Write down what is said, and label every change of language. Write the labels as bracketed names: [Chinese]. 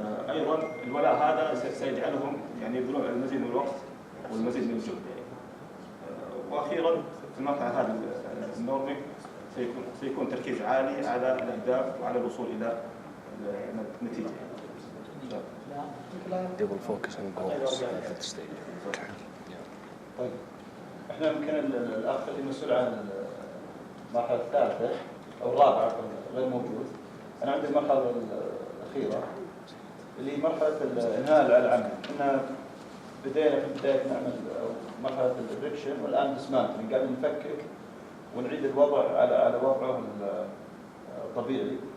[Arabic] أيضا الولاء هذا سيجعلهم يعني يبذلون المزيد من الوقت والمزيد من الجهد يعني. واخيرا في المرحله هذه النورمينج سيكون تركيز عالي على الاهداف وعلى الوصول الى النتيجه. [English] They will focus on goals at that stage. [Arabic] طيب احنا يمكن الاخ اللي مسؤول عن المرحله الثالثه او الرابعه غير موجود. انا عندي المرحله الاخيره اللي مرحله انهاء العمل. كنا بدينا في بدايه نعمل مرحله الريكشن والان ديسمانتلينج، قاعدين نفكك ونعيد الوضع على وضعه الطبيعي.